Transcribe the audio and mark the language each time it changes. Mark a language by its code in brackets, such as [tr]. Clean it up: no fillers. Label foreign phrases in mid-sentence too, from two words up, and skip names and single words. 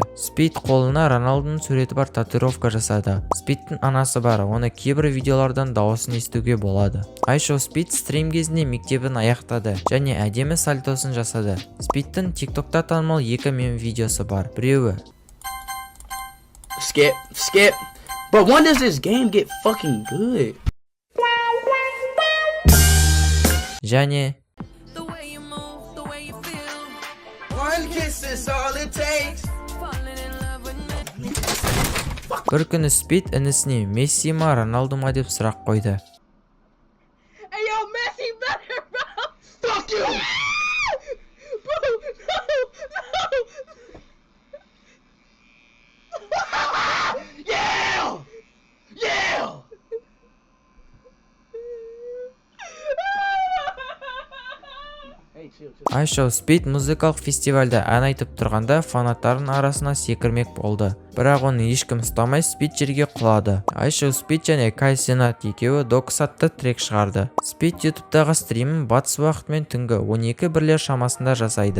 [kk] Спид қолына Роналдоның суреті бар татуировка жасады. Спидтің анасы бар, оны кейбір видеолардан дауысын естуге болады. iShow Speed стрим кезінде мектебін аяқтады және әдемі сальтосын жасады. Спидтің TikTokта танымал 2 мем видеосы бар. Біреуі [en] Skip. But when does this game get fucking good? [kk] және [en] The way you move, the way you feel, One kiss is all it takes. falling in love with me. [kk] бір күні Спид інісіне Месси ма Роналду ма деп сұрақ қойды. [en] Hey yo, Messi better, bro! Fuck you! Bro, no! Yeah! Yeah! Hey, chill. [kk] iShow Speed музыкалық фестивальда ән айтып тұрғанда фанаттардың арасына секірмек болды. Бірақ оны ешкім ұстамай Speed жерге құлады. iShow Speed және Кай Сенат екеуі Dogs атты трек шығарды. Speed YouTube'дағы стримін батыс уақытымен түнгі 12:00 шамасында жасайды.